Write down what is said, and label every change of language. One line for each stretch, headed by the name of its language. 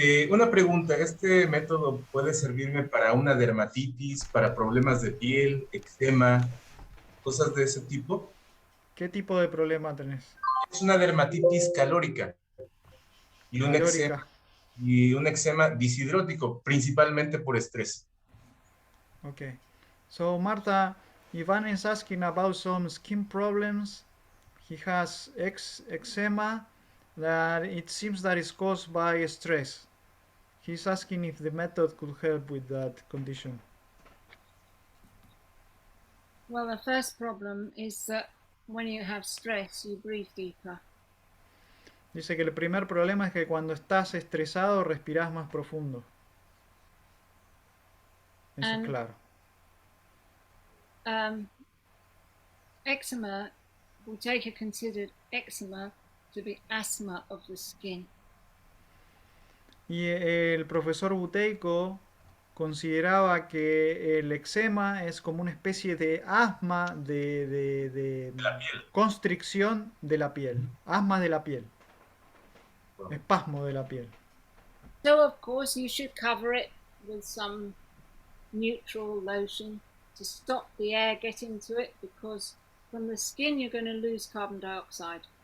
Spanish: Una pregunta, ¿este método puede servirme para una dermatitis, para problemas de piel, eczema, cosas de ese tipo? ¿Qué tipo de problema tenés? Es una dermatitis calórica y Calórica. un eczema disidrótico, principalmente por estrés. Okay.
English: So Marta, Ivan is asking about some skin problems. He has eczema that it seems that is caused by stress. He's asking if the method could help with that condition. Well, the first problem is that when you have stress, you breathe deeper.
Spanish: Dice que el primer problema es que cuando estás estresado respirás más profundo. Eso es
English: And
Spanish: claro.
English: eczema, Buteyko considered eczema to be asthma of the skin.
Spanish: Y el profesor Buteyko consideraba que el eczema es como una especie de asma de La piel. constricción de la piel. Asma de la piel. Espasmo de la piel.
English: So, of course, you should cover it with some neutral lotion to stop the air getting to it, because from the skin you're going to lose carbon dioxide.